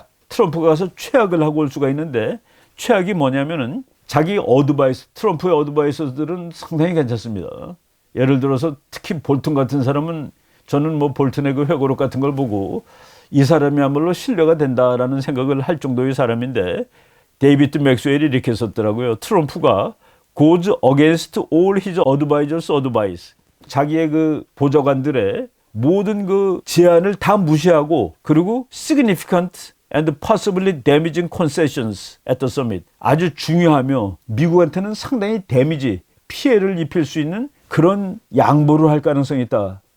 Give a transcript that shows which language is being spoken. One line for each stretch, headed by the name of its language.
Korean: 트럼프가 가서 최악을 하고 올 수가 있는데 최악이 뭐냐면은 자기 트럼프의 어드바이서들은 상당히 괜찮습니다. 예를 들어서 특히 볼튼 같은 사람은 저는 뭐 볼튼의 그 회고록 같은 걸 보고 이 사람이야말로 신뢰가 된다라는 생각을 할 정도의 사람인데 데이비드 맥스웰이 이렇게 썼더라고요. 트럼프가
English: goes against all his advisors' advice.
Korean: 자기의 그 보좌관들의 모든 그 제안을 다 무시하고 그리고
English: significant and possibly damaging concessions at the summit.
Korean: 아주 중요하며 미국한테는 상당히 피해를 입힐 수 있는 그런 양보를 할 가능성이 있다.